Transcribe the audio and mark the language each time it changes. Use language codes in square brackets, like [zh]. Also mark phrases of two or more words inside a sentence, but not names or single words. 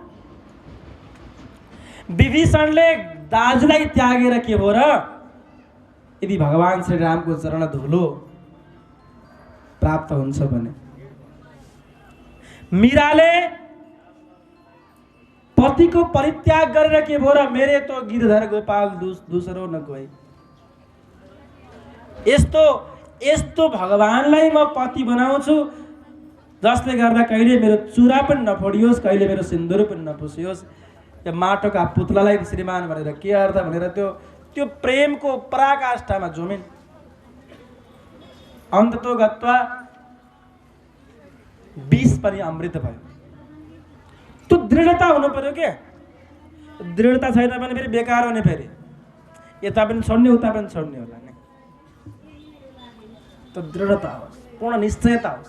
[ne] विभीषणले दाजुलाई त्यागेर के हो र, यदि भगवान श्री रामको चरण धुलो प्राप्त हुन्छ भने। मीराले पतिको परित्याग गरेर के भयो र, [hi] मेरे तो गिरधर गोपाल दूसरो न कोही। [ne] यस्तो भगवानलाई म पति बनाउँछु जसले गर्दा कहिले मेरो चुरा पनि नफोडियोस्, कहिले मेरो सिन्दुर पनि नपुसियोस्। यो माटोका पुतलालाई श्रीमान भनेर के अर्थ भनेर त्यो प्रेमको पराकाष्ठामा झुमिन्। [sa] अन्ततो गत्वा [ne] विष पनि अमृत भयो। त्यो दृढता हुनु पर्यो के। दृढता छैन भने फेरि बेकार हुने, फेरि यता पनि छोड्ने उता पनि छोड्ने होला नि। त्यो दृढता होस्, पूर्ण निश्चयता होस्।